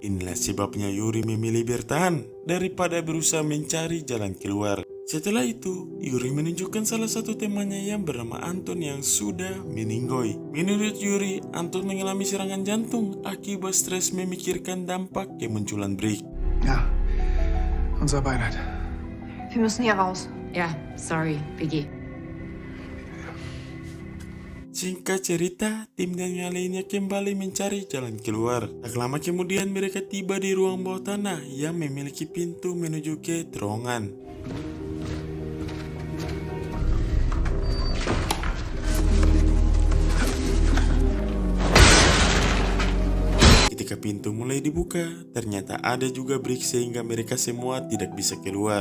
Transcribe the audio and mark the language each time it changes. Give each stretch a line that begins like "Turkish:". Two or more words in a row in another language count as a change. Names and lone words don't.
Indonesian: Inilah sebabnya Yuri memilih bertahan daripada berusaha mencari jalan keluar. Setelah itu, Yuri menunjukkan salah satu temannya yang bernama Anton yang sudah meninggoy. Menurut Yuri, Anton mengalami serangan jantung akibat stres memikirkan dampak kemunculan Brick.
German: Ja, unser Beileid. Wir müssen hier raus. Ja, sorry, Biggie.
Indonesian: Singkat cerita, tim dan yang lainnya kembali mencari jalan keluar. Tak lama kemudian mereka tiba di ruang bawah tanah yang memiliki pintu menuju ke terowongan. Ketika pintu mulai dibuka, ternyata ada juga Brick sehingga mereka semua tidak bisa keluar.